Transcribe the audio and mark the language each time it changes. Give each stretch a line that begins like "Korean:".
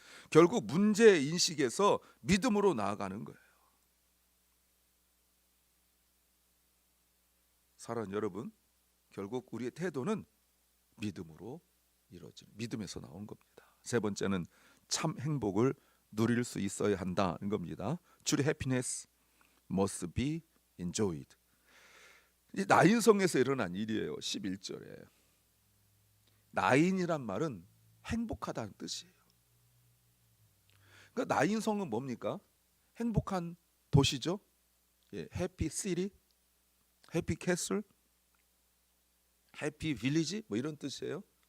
Korean: 결국 문제 인식에서 믿음으로 나아가는 거예요. 사랑하는 여러분, 결국 우리의 태도는 믿음으로 이루어지는, 믿음에서 나온 겁니다. 세 번째는 참 행복을 누릴 수 있어야 한다는 겁니다.
English: True happiness must be enjoyed.
Korean: 이 나인성에서 일어난 일이에요. 11절에 나인이란 말은 행복하다는 뜻이에요. 그러니까 나인성은 뭡니까? 행복한 도시죠. 예, 해피 시티, 해피 캐슬, 해피 빌리지 뭐 이런 뜻이에요.